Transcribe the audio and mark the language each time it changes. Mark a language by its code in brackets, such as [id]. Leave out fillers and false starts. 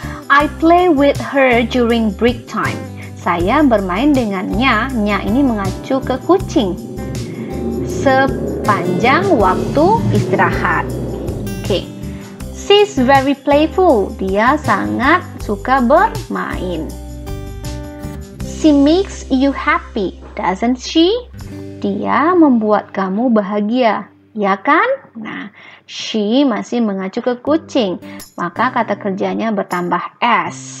[en] I play with her during break time. [id] Saya bermain dengannya. Nya ini mengacu ke kucing. Sepanjang waktu istirahat. Oke. [en] She's very playful. [id] Dia sangat suka bermain. [en] She makes you happy, doesn't she? [id] Dia membuat kamu bahagia, ya kan? Nah, she masih mengacu ke kucing, maka kata kerjanya bertambah S.